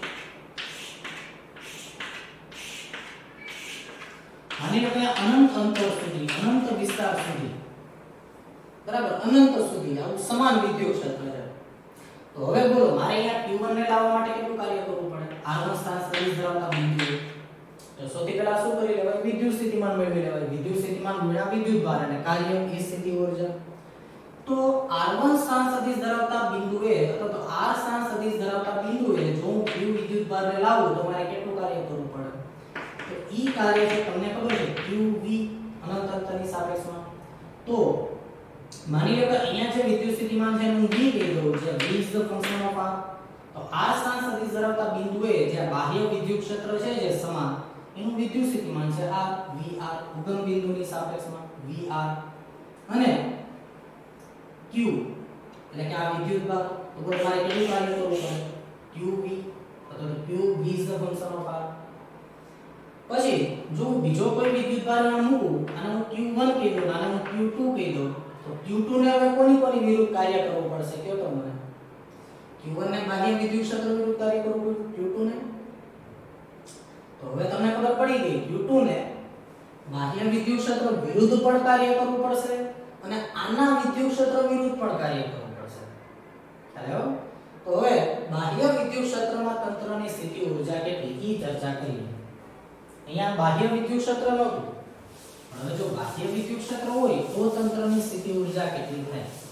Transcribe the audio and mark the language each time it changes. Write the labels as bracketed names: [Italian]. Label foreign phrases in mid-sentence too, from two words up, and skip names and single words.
[Gujarati] માની લો કે અનંત અંતર સુધી અનંત વિસ્તાર સુધી બરાબર અનંત સુધી આવું સમાન વિદ્યુત ક્ષેત્ર છે તો હવે બોલો મારે અહીંયા q1 ને લાવવા માટે કેટલું કાર્ય કરવું પડે r1 સ્થાન સદિશ ધરાવતા બિંદુ તો સૌથી પહેલા શું કરી લેવાય વિદ્યુત સ્થિતિમાન મેળવી લેવાય વિદ્યુત સ્થિતિમાન ગુણ્યા વિદ્યુતભાર અને કાર્ય એ સ્થિતિ ઊર્જા તો r1 સ્થાન સદિશ ધરાવતા બિંદુએ અથવા તો r સ્થાન સદિશ ધરાવતા બિંદુએ જો હું q વિદ્યુતભારને લાવું તો મારે કેટલું કાર્ય કરવું પડે તો ઈ કાર્ય છે તમને ખબર છે qv અનંત અંતરની સાપેક્ષમાં તો માની લો કે અહીંયા જે વિદ્યુત સ્થિતિમાન છે હું v કહી દઉં છે [English] v is the function of r [Gujarati] તો r સ્થાન સદિશ ધરાવતા બિંદુએ જે બાહ્ય વિદ્યુત ક્ષેત્ર છે જે સમાન એનું વિદ્યુત સ્થિતિમાન છે r vr ઉગમ બિંદુની સાપેક્ષમાં vr અને q એટલે કે આ વિદ્યુતભાર તો મારે કેટલું કાર્ય કરવું પડે qv અથવા તો [English] qv is the function of r [Gujarati] પછી જો બીજો કોઈ વિદ્યુતભાર અહીંયા મૂકું અને હું q1 કહી દઉં અને હું q2 કહી દઉં તો q2 ને હવે કોની વિરુદ્ધ કાર્ય કરવું પડશે કયો તો મને q1 ને બાહ્ય વિદ્યુત ક્ષેત્ર વિરુદ્ધ કાર્ય કરવું પડશે q2 ને તો હવે તમને ખબર પડી ગઈ q2 ને બાહ્ય વિદ્યુત ક્ષેત્ર વિરુદ્ધ પણ કાર્ય કરવું પડશે અને આના વિદ્યુત ક્ષેત્ર વિરુદ્ધ પણ કાર્ય કરવું પડશે ખ્યાલ આવ્યો તો હવે બાહ્ય વિદ્યુત ક્ષેત્રમાં તંત્રની સ્થિતિ ઊર્જા કેટલી ઈ ચર્ચા કરીએ અહીંયા બાહ્ય વિદ્યુત ક્ષેત્ર નહોતું હવે જો બાહ્ય વિદ્યુત ક્ષેત્ર હોય તો તંત્રની સ્થિતિ ઊર્જા કેટલી થાય